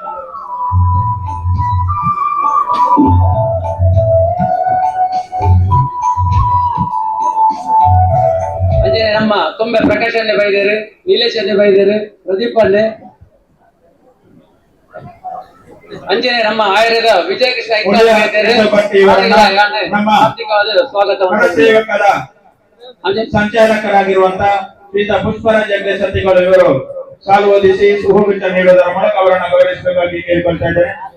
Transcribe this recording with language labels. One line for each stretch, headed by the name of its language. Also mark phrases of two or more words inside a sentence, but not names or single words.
Tulu: ಅಂಜನೆ ನಮ್ಮ ತುಂಬೆ ಪ್ರಕಾಶ್ ಅಣ್ಣೆ ಬೈದೇರು, ನೀಲೇಶ್ ಅಣ್ಣೆ ಬೈದೇರು, ಪ್ರದೀಪ್ ಅಣ್ಣೆ ಅಂಜನೆ ನಮ್ಮ ಆಯುರ್ವೇದ ವಿಜಯ ಕೃಷ್ಣ ಸ್ವಾಗತ
Kannada: ಸೇವಕರ ಸಂಚಾಲಕರಾಗಿರುವಂತಹ ಶ್ರೀತ ಪುಷ್ಪರಾಜ್ ಜಗದೀಶತಿಗಳು ಇವರು ಶಾಲು ಹೊದಿಸಿ ಹೂಗುಚ್ಛ ನೀಡುವುದರ ಮೂಲಕ ಅವರನ್ನು ಗೌರವಿಸಬೇಕಾಗಿ ಕೇಳಿಕೊಳ್ತಾ ಇದ್ದಾರೆ.